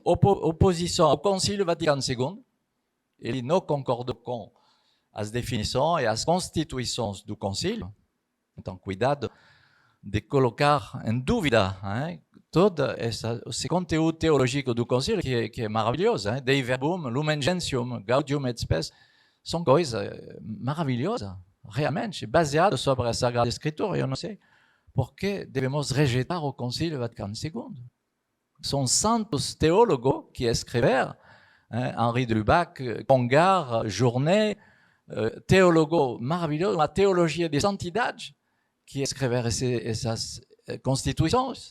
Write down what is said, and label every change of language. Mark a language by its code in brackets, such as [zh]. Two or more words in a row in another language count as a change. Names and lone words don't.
[pt] Oposição ao Concílio Vaticano II, ele não concordou com as definições e as constituições do Concílio. Então, cuidado de colocar em dúvida todo esse conteúdo teológico do Concílio, que é maravilhoso. Dei verbum, lumen gentium, gaudium et spes, são coisas maravilhosas, realmente, baseadas sobre a Sagrada Escritura. Eu não sei por que devemos rejeitar o Concílio Vaticano II. São santos teólogos que escreveram, Henri de Lubac, Congar, Journet, teólogos maravilhosos, uma teologia de santidade, que escreveram essas constituições.